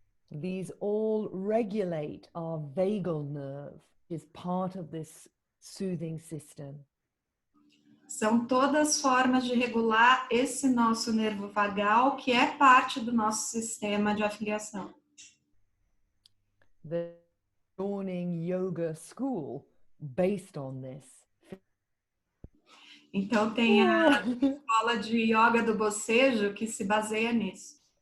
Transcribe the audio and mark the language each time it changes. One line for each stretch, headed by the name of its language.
English: These all regulate our vagal nerve, which is part of this soothing system.
Portuguese: São todas formas de regular esse nosso nervo vagal, que é parte do nosso sistema de afiliação.
English: The Yawning Yoga School, based on this.
Portuguese: Então, tem a escola de yoga do bocejo que se baseia nisso.